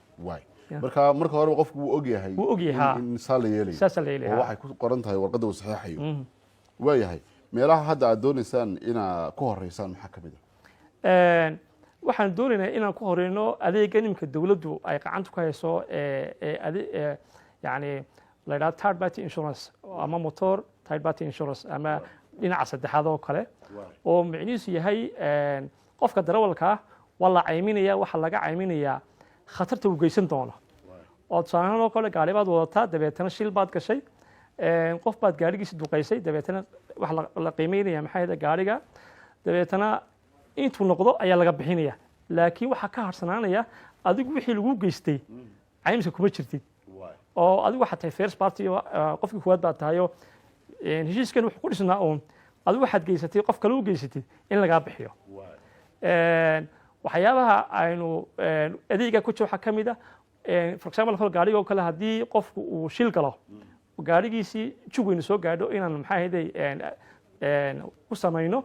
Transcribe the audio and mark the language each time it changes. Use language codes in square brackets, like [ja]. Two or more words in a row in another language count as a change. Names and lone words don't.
[so] marka hore qofku wuu ogyahay in saa la yeelayo oo waxay ku qoran tahay warqadda uu saxeexayo waayahay meelaha hadda aad doonaysaan inaa ku horeysaan maxaa ka mid ah waxaan doonaynaa inaan ku horeyno adeega nimka dawladdu ay gacanta ku hayso yani la yidhahdo [en] third party insurance [so] ama [en] motor third party insurance [so] ama dhinaca saddexaad oo kale oo micnihiisu yahay qofka darawalka waa la cayminaya waxa laga cayminayaa khatarta uu geysan doono oo tusaalahaan oo kale gaari baad wadataa dabeetana shil baad gashay qof baad gaarigiisa duqaysay dabeetana wax la qiimeynaya maxay ahayd gaariga dabeetana intuu noqdo ayaa laga bixinaya laakiin waxaa ka harsanaanaya adigu wixii lagu geystay caymiska kuma jirtid oo adigu waxaad tahay first party qofkii kuwaad baad tahay oo heshiiskan wuxuu ku dhisnaa uun adigu waxaad geysatay qof kale u geysatid in lagaa bixiyo waxyaabaha aynu adeega ku jiro waxaa ka mid ah [en] for example [so] gaariga oo kale haddii qofku uu shil galo gaarigiisii jugweyna soo gaadho inaan maxaa ahayday ku samayno